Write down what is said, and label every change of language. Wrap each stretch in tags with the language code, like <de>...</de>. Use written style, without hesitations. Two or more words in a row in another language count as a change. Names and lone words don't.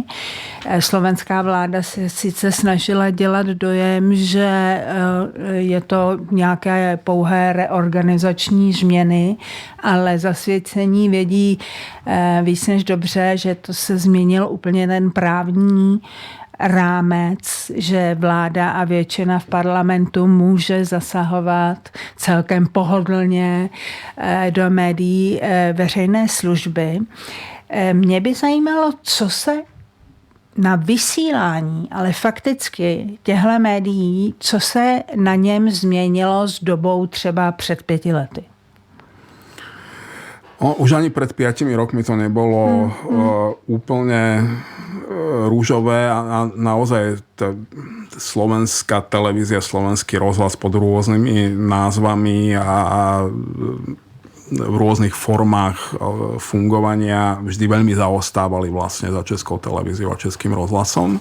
<cs>Slovenská vláda se sice snažila dělat dojem, že je to nějaké pouhé reorganizační změny, ale zasvěcení vědí víc než dobře, že to se změnil úplně ten právní rámec, že vláda a většina v parlamentu může zasahovat celkem pohodlně do médií veřejné služby. Mě by zajímalo, co se na vysílání, ale fakticky těchto médií, co se na něm změnilo s dobou třeba před 5 lety.</cs> <sk>Už ani pred 5 rokmi to nebolo úplne rúžové a naozaj slovenská televízia, slovenský rozhlas pod rôznymi názvami a v rôznych formách fungovania vždy veľmi zaostávali vlastne za Českou televíziou a Českým rozhlasom.</sk>